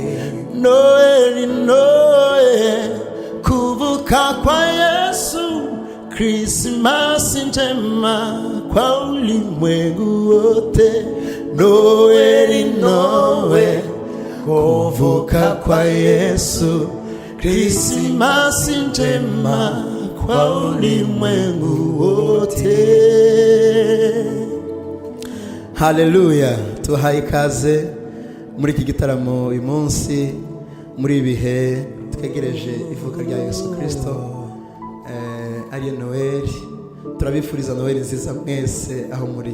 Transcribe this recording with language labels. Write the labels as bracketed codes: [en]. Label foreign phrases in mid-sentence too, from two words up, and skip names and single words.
[sw] Noeli, Noeli, kuvuka kwa Yesu, Krismasi njema kwa ulimwengu wote. Noeli, Noeli, kuvuka kwa Yesu, Krismasi njema kwa ulimwengu wote. Haleluya. [rw] Tuhaye ikaze muri iki gitaramo uyu munsi, muri ibihe twegereje ivuka rya Yesu Kristo, ari Noeli. Turabifuriza Noeli nziza mwese aho muri.